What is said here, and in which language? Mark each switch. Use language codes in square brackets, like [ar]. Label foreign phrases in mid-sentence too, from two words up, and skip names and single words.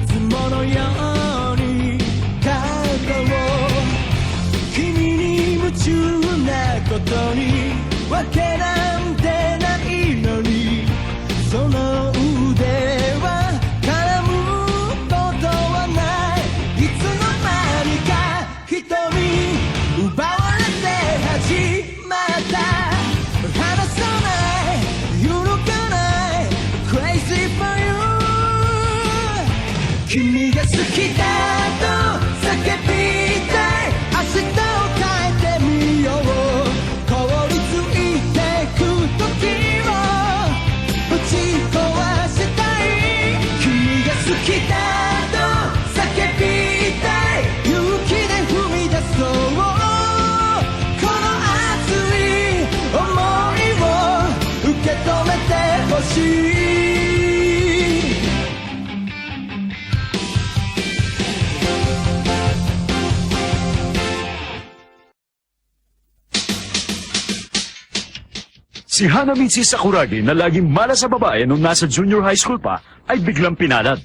[ja] つものように肩を君に夢中なことにわけなんてないのにその腕は絡むことはないいつの間にか瞳奪われて始まった離さない揺るがない [en] Crazy for you [ja] 君が好きだと叫びたい明日を変えてみよう凍りついてく時をぶち壊したい君が好きだと叫びたい勇気で踏み出そうこの熱い想いを受け止めてほしい [tl] Si Hanamichi Sakuragi na laging mala sa babae nung nasa junior high school pa ay biglang pinalad.